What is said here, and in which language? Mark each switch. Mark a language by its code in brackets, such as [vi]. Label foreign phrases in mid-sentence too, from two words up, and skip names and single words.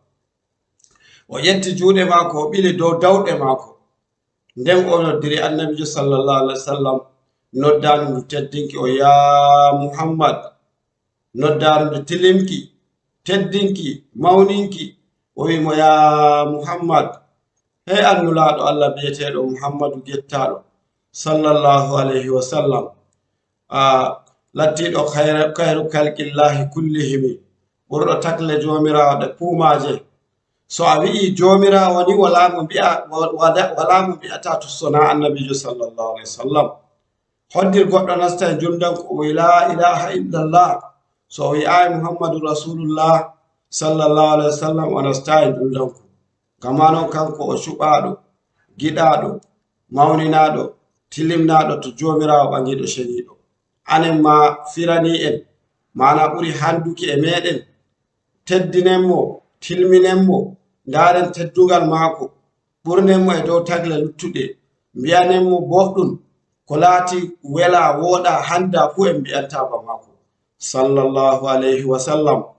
[ff] O ƴetti juuɗe maako o ɓili dow dawɗe maako. Nden o noddiri annabijo [ar] صلى الله عليه وسلم [ff] noddaanu ndu teddinki o ya Muhammad, noddaanu ndu tilimki teddinki mawninki. O wimo ya Muhammad, hey annulaaɗo Allah biyeteeɗo Muhammadu gettaaɗo [ar] صلى الله عليه وسلم, [ff] lattiiɗo [ar] خير خلق الله كلهم, [ff] ɓurɗo takle joomiraawo ɗe puumaaje. So a wi'i joomiraawo ni wala mo mbi'ata to sona annabijo [ar] صلى الله عليه وسلم. [ff] Hoddir goɗɗo nasta e juldanko o wi [ar] لا إله إلا الله, [ff] so o wi'ayi [ar] محمد رسول الله صلى الله عليه وسلم [ff] o nasta e juldanko. Gama non kanko o cuɓaaɗo, giɗaaɗo, mawninaaɗo, tilimnaaɗo to joomiraawo ɓangiiɗo ceniiɗo. Anen ma firani en, mana ɓuri handuki e meɗen, teddinen mo, tilminen mo, ndaren teddugal maako, ɓurnen mo e dow tagle luttuɗe, mbiyanen mo boɗɗum ko laati wela wooɗa handa fuu en mbiyantaba maako [ar] صلى الله عليه وسلم.